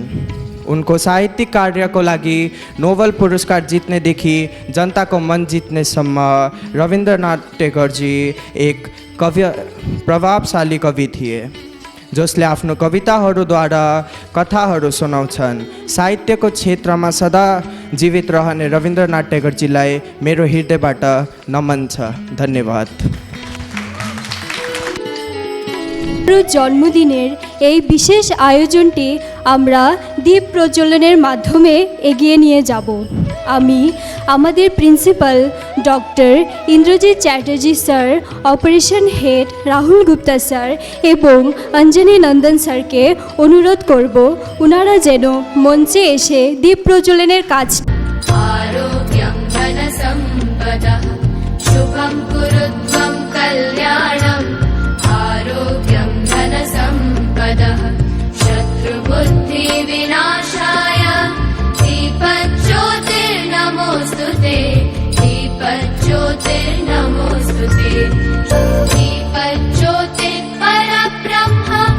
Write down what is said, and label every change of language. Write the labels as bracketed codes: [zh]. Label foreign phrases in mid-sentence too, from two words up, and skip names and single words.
[ne] उनको साहित्यिक कार्यको लागि नोबेल पुरस्कार जित्नेदेखि जनताको मन जित्नेसम्म रविन्द्रनाथ टेगरजी एक प्रभावशाली कवि थिए, जसले आफ्नो कविताहरूद्वारा कथाहरू सुनाउँछन्। साहित्यको क्षेत्रमा सदा जीवित रहने रविन्द्रनाथ टेगरजीलाई मेरो हृदयबाट नमन छ। धन्यवाद। [bn] জন্মদিনের এই বিশেষ আয়োজনটি আমরা দীপ প্রজ্বলনের মাধ্যমে এগিয়ে নিয়ে যাব। আমি আমাদের প্রিন্সিপাল ডক্টর ইন্দ্রজিৎ চ্যাটার্জি স্যার, অপারেশন হেড রাহুল গুপ্তা স্যার এবং অঞ্জনী নন্দন স্যারকে অনুরোধ করব ওনারা যেন মঞ্চে এসে দীপ প্রজ্বলনের কাজ। [sa] आरोग्यं धनसम्पदः शुभं कुरुध्वं कल्याणम् आरोग्यं धनसम्पदः शत्रुबुद्धिविनाशाय दीपज्योतिर्नमोऽस्तुते दीपज्योतिर्नमोऽस्तुते दीपज्योतिः परब्रह्म